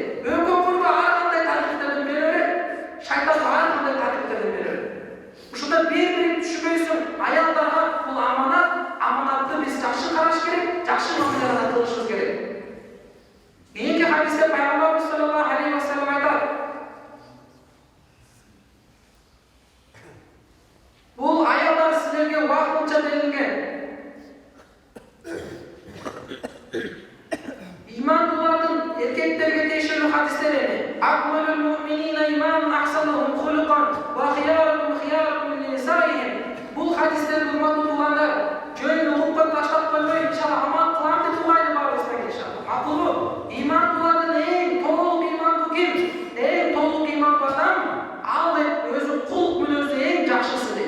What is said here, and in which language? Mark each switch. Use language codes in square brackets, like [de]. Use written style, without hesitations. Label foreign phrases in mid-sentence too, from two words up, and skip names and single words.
[ky] Экөөңөргө ар кандай таалимдерди бере берет, шайтан ар кандай таалимдерди бере берет. Ушунда бири-бирин түшүнбөйсүң, аялдарга бул аманат, аманатты биз жакшы караш керек, жакшы мамиле кылышыбыз керек. Кийинки хадисте Пайгамбарыбыз [ar] صلى الله عليه وسلم [ky] айтат: "Бул аялдар силерге вакытынча берилген. Имандуулардын эркектерге тиешелүү хадистери: [ar] أكمل المؤمنين إيمانا أحسنهم خلقا وخياركم خياركم لنسائهم." [ky] Бул хадистерди урматтуу туугандар, жөн угуп таштап койбой, иншалла аман кылам деп угайлы баарыбыздан иншалла. Макулбу? Имандуулардын эң толук имандуу ким? Эң толук имандуу адам ал деп өзү кулк мүнөзү эң жакшысы дейт.